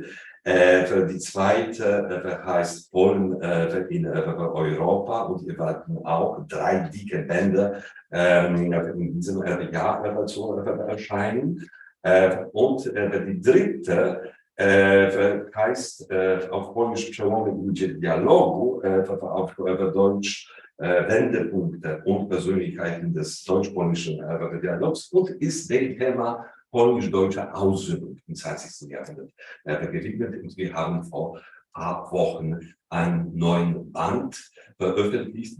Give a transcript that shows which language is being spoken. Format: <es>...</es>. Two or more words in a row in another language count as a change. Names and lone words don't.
<de>Die zweite heißt Polen in Europa, und wir werden auch 3 dicke Bände in diesem Jahr zu erscheinen. Und die dritte heißt auf Polnisch</de> <pl>Przełomy ludzie dialogu,</pl> <de>auf Deutsch Wendepunkte und Persönlichkeiten des deutsch-polnischen Dialogs, und ist dem Thema polnisch-deutsche Aussöhnung im 20. Jahrhundert gewidmet. Und wir haben vor ein paar Wochen einen neuen Band veröffentlicht.</de>